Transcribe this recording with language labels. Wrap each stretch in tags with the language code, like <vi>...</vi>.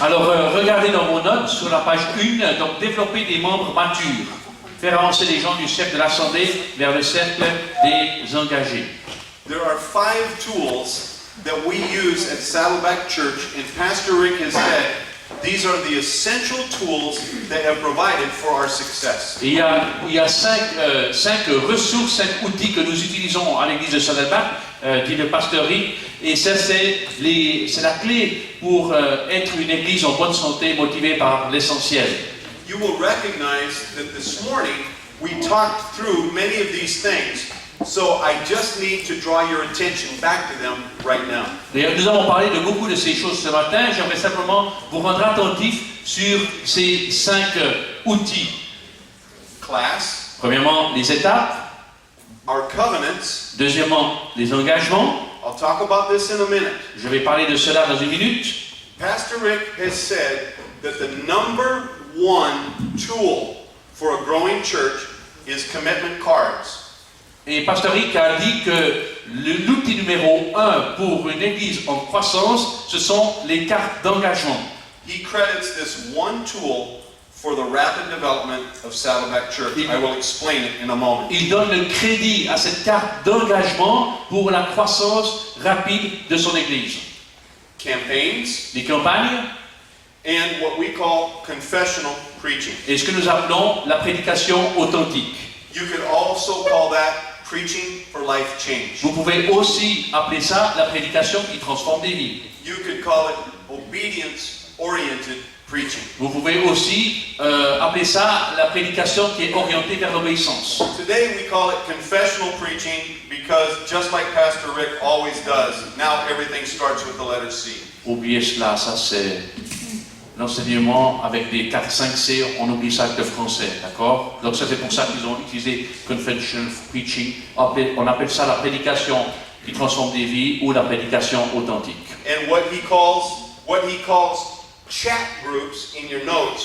<fr>Alors, regardez dans vos notes, sur la page 1, donc développer des membres matures. Faire avancer les gens du cercle de l'Assemblée vers le cercle des engagés.</fr> <en>There are 5 tools that we use at Saddleback Church, and Pastor Rick has said these are the essential tools that have provided for our success.</en> <fr>Et il y a 5 ressources, 5 outils que nous utilisons à l'église de Saddleback, dit le pasteur Rick, et ça c'est la clé pour être une église en bonne santé, motivée par l'essentiel.</fr> <en>You will recognize that this morning we talked through many of these things, so I just need to draw your attention back to them right now.</en> <fr>Et nous avons parlé de beaucoup de ces choses ce matin. J'aimerais simplement vous rendre attentif sur ces 5 outils.</fr> <en>Class,</en> <fr>Premièrement, les étapes.</fr> <en>our covenants,</en> <fr>Deuxièmement, les engagements.</fr> <en>I'll talk about this in a minute.</en> <fr>Je vais parler de cela dans une minute.</fr> <en>Pastor Rick has said that the number 1 tool for a growing church is commitment cards.</en> <fr>Et Pasteur Rick a dit que l'outil numéro 1 pour une église en croissance, ce sont les cartes d'engagement.</fr> <en>He credits this one tool for the rapid development of Saddleback Church. I will explain it in a moment.</en> <fr>Il donne le crédit à cette carte d'engagement pour la croissance rapide de son église.</fr> <en>Campaigns,</en> <fr>Les campagnes</fr> <en>and what we call confessional preaching.</en> <fr>et ce que nous appelons la prédication authentique.</fr> <en>You could also call that preaching for life change.</en> <fr>Vous pouvez aussi appeler ça la prédication qui transforme des vies.</fr> <en>You could call it obedience-oriented preaching.</en> <fr>Vous pouvez aussi appeler ça la prédication qui est orientée vers l'obéissance.</fr> <en>Today we call it confessional preaching because just like Pastor Rick always does, now everything starts with the letter C.</en> <fr>Oubliez cela, ça c'est l'enseignement avec des 4-5C, on oublie ça avec le français, d'accord? Donc ça c'est pour ça qu'ils ont utilisé confessional preaching. On appelle ça la prédication qui transforme des vies ou la prédication authentique.</fr> <en>And what he calls chat groups in your notes,</en>